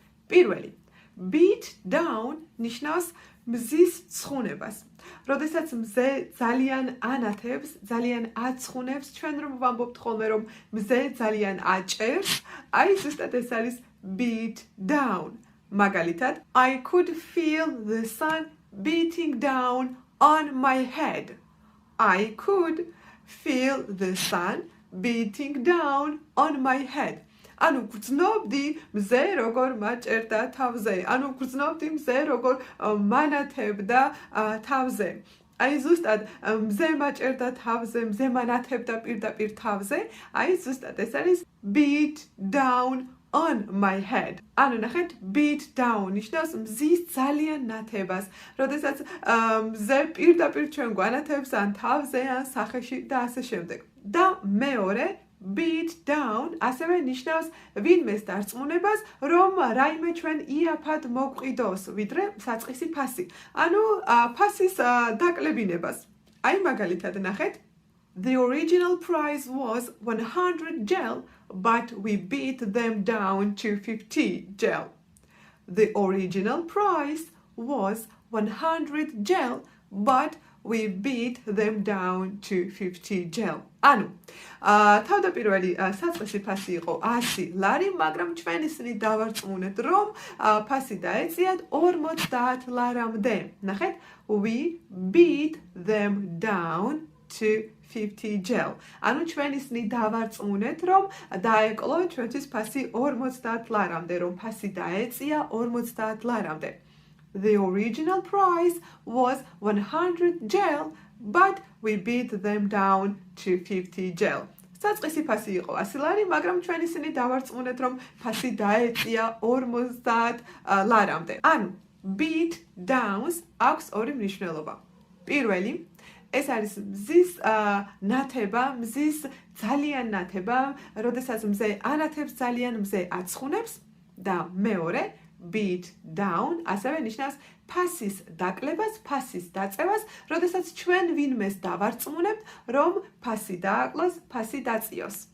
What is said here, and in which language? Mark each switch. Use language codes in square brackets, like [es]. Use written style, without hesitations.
[ka] პირველი, beat down ნიშნავს მზის ცხუნებას. როდესაც მზე ძალიან ანათებს, ძალიან აცხუნებს, ჩვენ რომ ვამბობთ ხოლმე რომ მზე ძალიან აჭერს, აი ზუსტად ეს არის beat down. [en] მაგალითად, I could feel the sun beating down on my head. I could feel the sun beating down on my head. [ka] ანუ გრძნობდი მზე როგორ მაჭერდა თავზე. ანუ გრძნობდი მზე როგორ მანათებდა თავზე. აი ზუსტად მზე მაჭერდა თავზე, მზე მანათებდა პირდაპირ თავზე. აი ზუსტად ეს არის beat down on my head. ანუ ნახეთ, beat down ნიშნავს მზის ძალიან ნათებას. როდესაც მზე პირდაპირ ჩვენ გვანათებს ან თავზე, ან სახეში და ასე შემდეგ. და მეორე, beat down ასევე ნიშნავს ვინმეს დარწმუნებას, რომ რაიმე ჩვენ იაფად მოვყიდოს, ვიდრე საწყისი ფასი. ანუ ფასის დაკლებინებას. აი მაგალითად ნახეთ, [en] the original price was 100 gel, but we beat them down to 50 gel. The original price was 100 gel, but we beat them down to 50 gel. [ka] ანუ თავდაპირველი საწყისი ფასი იყო 100 ლარი, მაგრამ ჩვენ ისინი დავარწმუნეთ, რომ ფასი დაეწიათ 50 ლარამდე. ნახეთ, [en] we beat them down to 50 gel. [ka] ანუ ჩვენ ისინი დავარწმუნეთ, რომ დაეკლო ჩვენთვის ფასი 50 ლარამდე, რომ ფასი დაეწია 50 ლარამდე. [en] The original price was 100 gel, but we beat them down to 50 gel. [ka] საწყისი ფასი იყო 100 ლარი, მაგრამ ჩვენ ისინი დავარწმუნეთ, რომ ფასი დაეწია 50 ლარამდე. ანუ beat downs აქვს ორი მნიშვნელობა. პირველი, ეს არის მზის ნათება, მზის ძალიან ნათება, როდესაც მზე ანათებს ძალიან, მზე აცხუნებს და მეორე beat down ასევე ნიშნავს ფასის დაკლებას, ფასის დაწევას, როდესაც ჩვენ ვინმეს დავარწმუნებთ, რომ ფასი დააკლოს, ფასი დაწიოს.